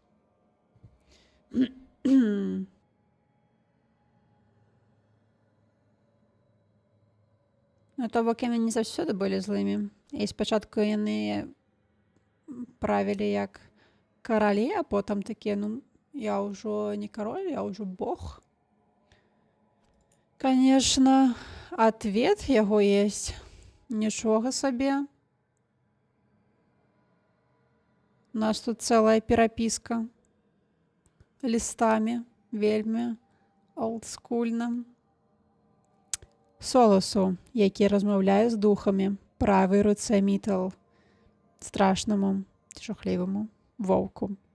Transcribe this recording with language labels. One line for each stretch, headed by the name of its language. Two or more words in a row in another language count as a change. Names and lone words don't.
Belarusian: Ну, то бок яны не заўсёды былі злымі. І спачатку яны правілі як каралі, а потым такія, ну, я ўжо не кароль, я ўжо бог.
Russian: Конечно, ответ яго есть.
Belarusian: Нічога сабе. У нас тут цэлая перапіска лістамі, вельмі олдскульна. Соласу, які размаўляе з духамі, правай руцэ мітал, страшнаму, жахліваму воўку.